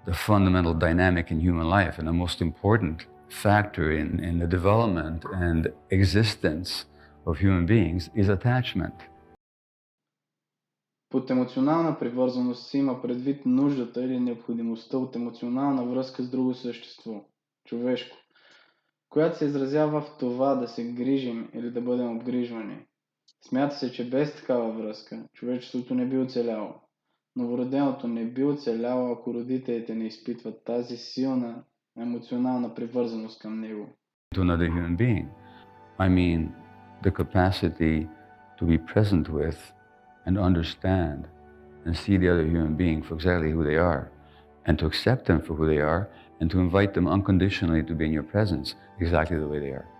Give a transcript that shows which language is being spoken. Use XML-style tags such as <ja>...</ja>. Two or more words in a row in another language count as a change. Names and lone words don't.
<en>the fundamental dynamic in human life and the most important factor in the development and existence of human beings is attachment.</en> <bg>Под емоционална привързаност се има предвид нуждата или необходимостта от емоционална връзка с друго същество, човешко, която се изразява в това да се грижим или да бъдем обгрижвани. Смята се, че без такава връзка човечеството не би оцеляло. Новороденото не би оцеляло, ако родителите не изпитват тази силна емоционална привързаност към него.</bg> <en>To another human being, I mean the capacity to be present with and understand and see the other human being for exactly who they are, and to accept them for who they are, and to invite them unconditionally to be in your presence exactly the way they are.</en>